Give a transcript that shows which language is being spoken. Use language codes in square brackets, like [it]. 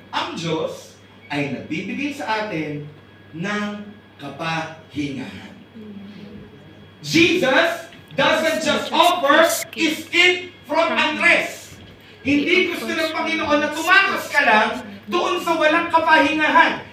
[tl] Ang Diyos ay nagbibigay sa atin ng kapahingahan. [en] Jesus doesn't just offer escape from unrest. [tl] Hindi gusto ng Panginoon na tumakas ka lang doon sa walang kapahingahan.